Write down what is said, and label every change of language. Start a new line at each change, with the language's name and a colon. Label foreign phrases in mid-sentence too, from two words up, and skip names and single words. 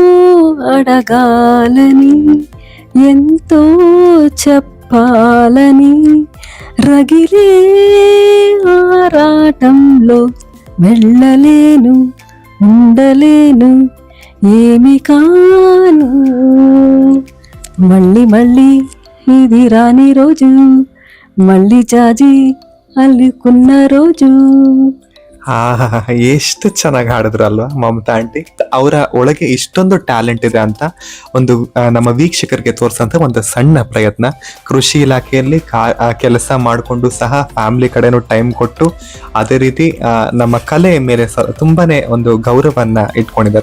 Telugu: అడగాలని ఎంతో చెప్పాలని, రగిలే ఆరాటంలో వెళ్ళలేను ఉండలేను ఏమి కాను, మళ్ళీ మళ్ళీ ఇది రాని రోజు, మళ్ళీ జాజి అల్లుకున్న రోజు.
Kannada: ಎಷ್ಟು ಚೆನ್ನಾಗಿ ಹಾಡಿದ್ರು ಅಲ್ವಾ ಮಮತಾ ಆಂಟಿ. ಅವರ ಒಳಗೆ ಇಷ್ಟೊಂದು ಟ್ಯಾಲೆಂಟ್ ಇದೆ ಅಂತ ಒಂದು ನಮ್ಮ ವೀಕ್ಷಕರಿಗೆ ತೋರ್ಸಂತ ಒಂದು ಸಣ್ಣ ಪ್ರಯತ್ನ. ಕೃಷಿ ಇಲಾಖೆಯಲ್ಲಿ ಕೆಲಸ ಮಾಡಿಕೊಂಡು ಸಹ ಫ್ಯಾಮಿಲಿ ಕಡೆನೂ ಟೈಮ್ ಕೊಟ್ಟು ಅದೇ ರೀತಿ ನಮ್ಮ ಕಲೆ ಮೇಲೆ ತುಂಬಾನೇ ಒಂದು ಗೌರವನ್ನ ಇಟ್ಕೊಂಡಿದ್ದಾರೆ.